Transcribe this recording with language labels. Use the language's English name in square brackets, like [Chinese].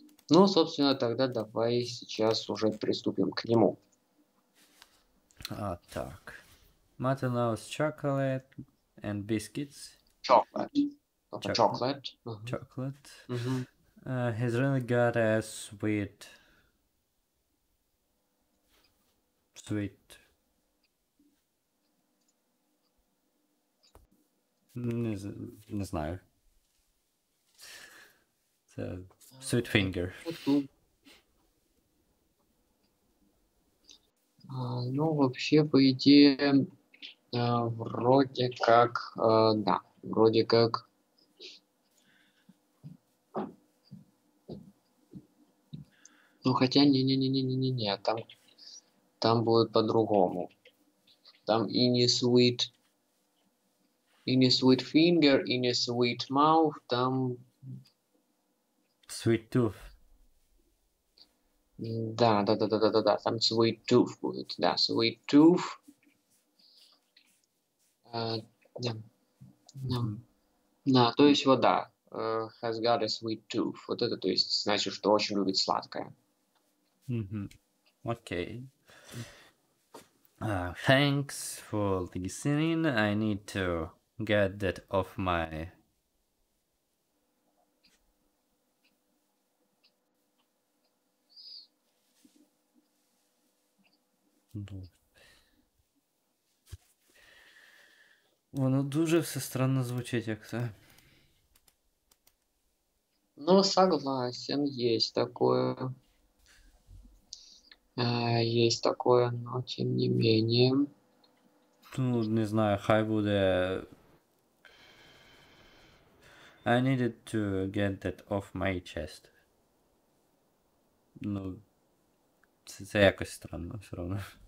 [Russian] Ну, собственно, тогда давай сейчас уже приступим к нему. Так. [English] Mother loves chocolate and biscuits. Chocolate. Chocolate. Chocolate. Chocolate. Мгм. He's really got a sweet. [Russian] Не знаю. [Ukrainian] Це [English] sweet finger. [Russian] Ну, вообще, по идее, вроде как, да, вроде как. Ну, хотя, не-не-не-не-не-не, там будет по-другому. Там и не [English] sweet finger, [Russian] и не [English] sweet mouth, [Russian] там... [English] Sweet tooth. [Russian] Да, там [English] sweet tooth [Russian] будет, да, sweet tooth. Да, да, то есть вот да, [English] has got a sweet tooth. [Russian] Вот это, то есть, значит, что очень любит сладкое. [English] Okay. Thanks for listening. I need to get that off my... [Ukrainian] Воно дуже все странно звучить, як це. [Russian] Ну, согласен, есть такое. Есть такое, но тем не менее. [Ukrainian] Ну, не знаю, хай буде... [English] I needed to get that off my chest. [Ukrainian] Ну, це якось странно все одно.